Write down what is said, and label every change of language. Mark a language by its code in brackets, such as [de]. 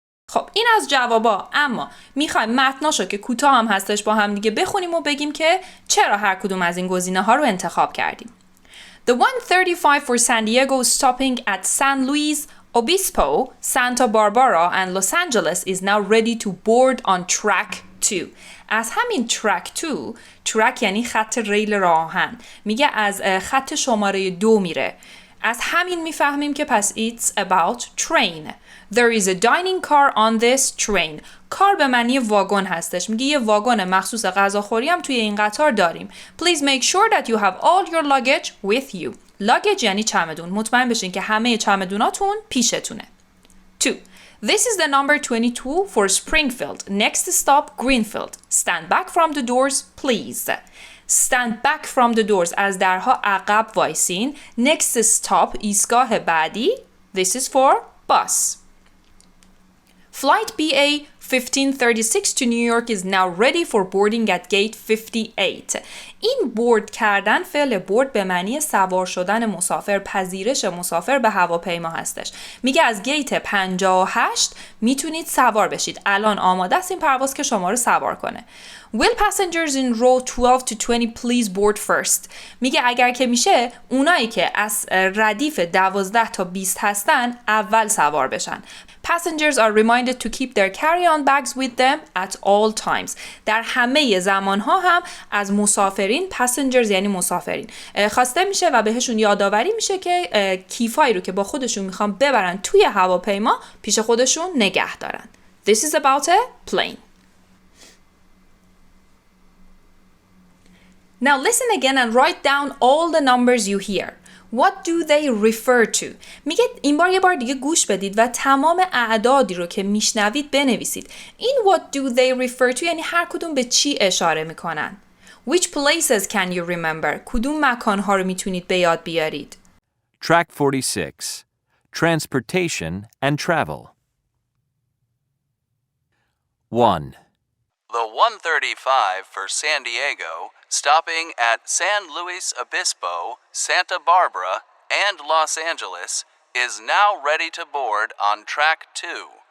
[fa] خب این از جوابا، اما میخوایم متناشو که کوتاه هم هستش با هم دیگه بخونیم و بگیم که چرا هر کدوم از این گزینه ها رو انتخاب کردیم. [en] The 135 for San Diego stopping at San Luis Obispo, Santa Barbara and Los Angeles is now ready to board on track 2. [fa] از همین track 2، track یعنی خط ریل راه آهن، میگه از خط شماره 2 میره. از همین میفهمیم که پس [en] it's about train. There is a dining car on this train. [fa] کار به معنی واگن هستش. میگه یه واگن مخصوص غذاخوری هم توی این قطار داریم. [en] Please make sure that you have all your luggage with you. [fa] luggage یعنی چمدون. مطمئن بشین که همه چمدوناتون پیشتونه. 2. [en] This is the number 22 for Springfield. Next stop, Greenfield. Stand back from the doors, please. Stand back from the doors. [fa] از درها عقب وایسین. [en] Next stop, [fa] ایستگاه بعدی. [en] This is for bus. Flight BA 1536 to New York is now ready for boarding at gate 58. [fa] این بورد کردن، فعل بورد به معنی سوار شدن مسافر، پذیرش مسافر به هواپیما هستش. میگه از گیت 58 میتونید سوار بشید. الان آماده است این پرواز که شما رو سوار کنه. [en] Will passengers in row 12 to 20 please board first. [fa] میگه اگر که میشه اونایی که از ردیف 12 تا 20 هستن اول سوار بشن. [en] Passengers are reminded to keep their carry-on bags with them at all times. [fa] در همه زمانها هم از مسافرین، passengers یعنی مسافرین، خواسته میشه و بهشون یادآوری میشه که کیفایی رو که با خودشون میخوان ببرن توی هواپیما پیش خودشون نگه دارن. [en] This is about a plane. Now listen again and write down all the numbers you hear. What do they refer to? [fa] میگه این بار یه بار دیگه گوش بدید و تمام اعدادی رو که میشنوید بنویسید. این [en] what do they refer to [fa] یعنی هر کدوم به چی اشاره میکنن. [en] Which places can you remember? [fa] کدوم مکانها رو میتونید به یاد بیارید؟ [en] Track 46. Transportation and Travel. 1. The 135 for San Diego, stopping at San Luis Obispo, Santa Barbara, and Los Angeles, is now ready to board on track 2.